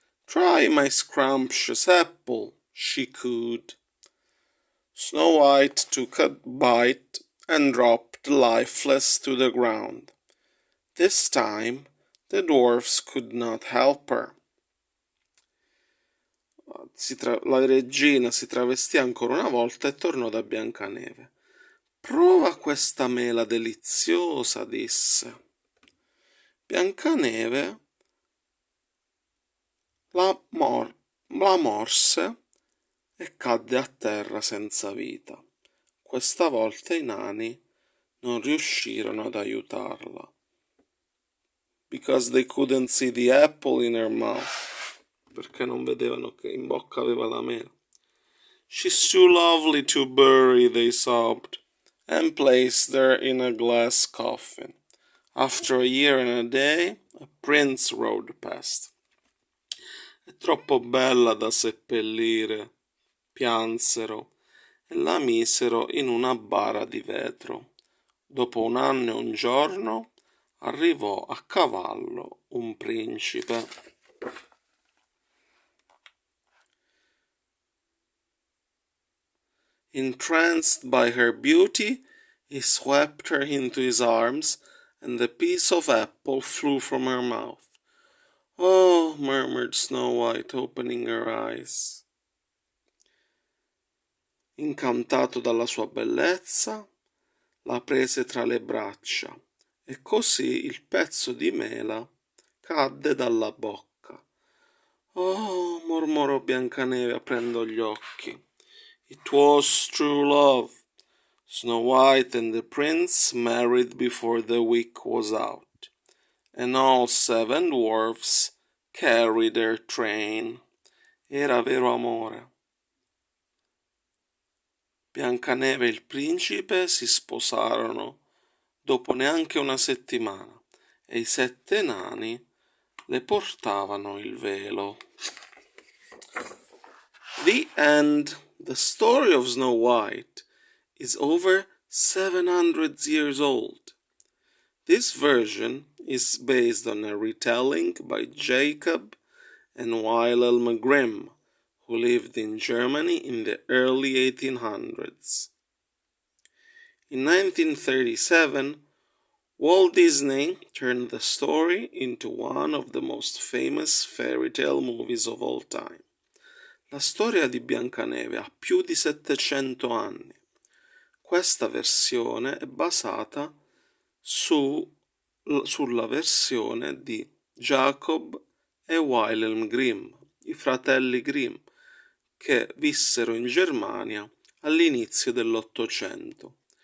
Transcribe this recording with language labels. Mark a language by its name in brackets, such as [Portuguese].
[English] Try my scrumptious apple, she cooed. Snow White took a bite and dropped lifeless to the ground. This time the dwarfs could not help her. [Italian] La regina si travestì ancora una volta e tornò da Biancaneve. Prova questa mela deliziosa, disse. Biancaneve la morse e cadde a terra senza vita. Questa volta i nani non riuscirono ad aiutarla. [English] Because they couldn't see the apple in her mouth. [Italian] Perché non vedevano che in bocca aveva la mela. [English] She's too lovely to bury, they sobbed, and placed her in a glass coffin. After a year and a day, a prince rode past. [Italian] È troppo bella da seppellire, piansero e la misero in una bara di vetro. Dopo un anno e un giorno arrivò a cavallo un principe. [English] Entranced by her beauty, he swept her into his arms, and the piece of apple flew from her mouth. Oh, murmured Snow White, opening her eyes. [Italian] Incantato dalla sua bellezza, la prese tra le braccia e così il pezzo di mela cadde dalla bocca. Oh, mormorò Biancaneve aprendo gli occhi. [English] It was true love. Snow White and the prince married before the week was out, and all 7 dwarfs carried their train. [Italian] Era vero amore. Biancaneve e il principe si sposarono dopo neanche una settimana e i 7 nani le portavano il velo. [English] The end. The story of Snow White is over 700 years old. This version is based on a retelling by Jacob and Wilhelm Grimm, who lived in Germany in the early 1800s. In 1937, Walt Disney turned the story into one of the most famous fairy tale movies of all time. [Italian] La storia di Biancaneve ha più di 700 anni. Questa versione è basata sulla versione di Jacob e Wilhelm Grimm, i fratelli Grimm, che vissero in Germania all'inizio dell'Ottocento.